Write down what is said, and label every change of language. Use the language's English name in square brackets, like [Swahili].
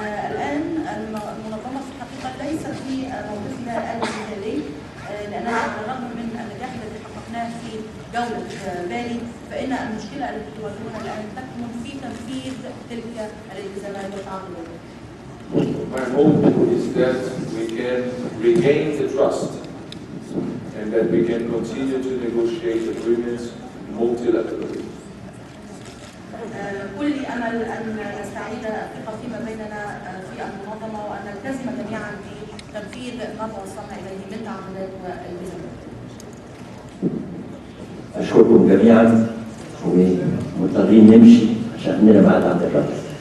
[Arabic] الآن المنظمة في الحقيقة ليست في موقفها المثالي، لأننا على الرغم من النجاح الذي حققناه في جولة بالي، فإن المشكلة التي تواجهنا الآن تكمن في تنفيذ تلك الالتزامات والتعهدات. [English] My hope is that we can regain the trust and that we can continue to negotiate agreements multilaterally. [Arabic] كل أمل أن نستعيد الثقة فيما بيننا في المنظمة وأن نلتزم جميعا بتنفيذ ما توصلنا إليه من تعهدات والتزامات. أشكركم جميعا ومضطرين نمشي عشان عندنا بعد عند الرئيس.